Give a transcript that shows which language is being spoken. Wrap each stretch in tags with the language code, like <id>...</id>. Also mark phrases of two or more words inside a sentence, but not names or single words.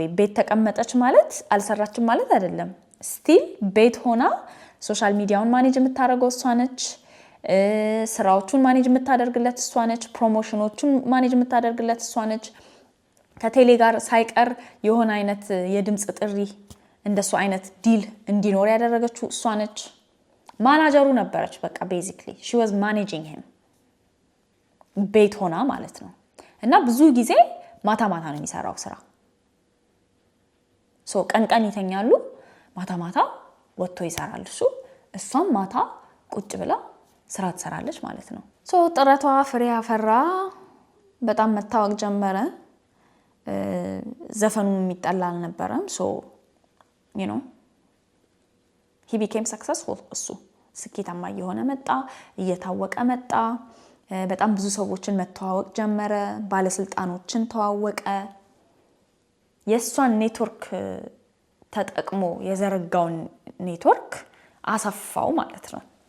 <am>ቤት ተቀመጠች ማለት አልሰራችም ማለት አይደለም ስቲል ቤት ሆና ሶሻል ሚዲያውን ማኔጅ የምታደርገው እሷ ነች ስራዎቹን ማኔጅ የምታደርግለት እሷ ነች ፕሮሞሽኖቹን ማኔጅ የምታደርግለት እሷ ነች ከቴሌ ጋር ሳይቀር የሆነ አይነት የድምጽ ጥሪ እንደሱ አይነት ዲል እንዲኖር ያደረገችው እሷ ነች ማናጀሩ ነበረች በቃ ቤዚክሊ</am> <en>she was managing him</en> <am>ቤት ሆና ማለት ነው እና ብዙ ጊዜ ማታ ማታ ነው የሚሰራው ስራ ሶ ቀን ይተኛሉ ማታ ወጥቶ ይሰራል እሷም ማታ ቁጭ ብላ ስራ ትሰራለች ማለት ነው ሶ ጥረቷ ፍሬ አፈራ በጣም መታወቅ ጀመረ ዘፈኑ የሚጣላ አልነበረም ሶ</am> <en>you know he became successful</en> <am>እሱ ስኬታማ የሆነ መጣ እየታወቀ መጣ በጣም ብዙ ሰዎችን መተዋወቅ ጀመረ ባለስልጣኖችን ተዋወቀ የሷን ኔትወርክ ተጠቅሞ የዘረጋውን ኔትወርክ አሰፋው ማለት ነው</am>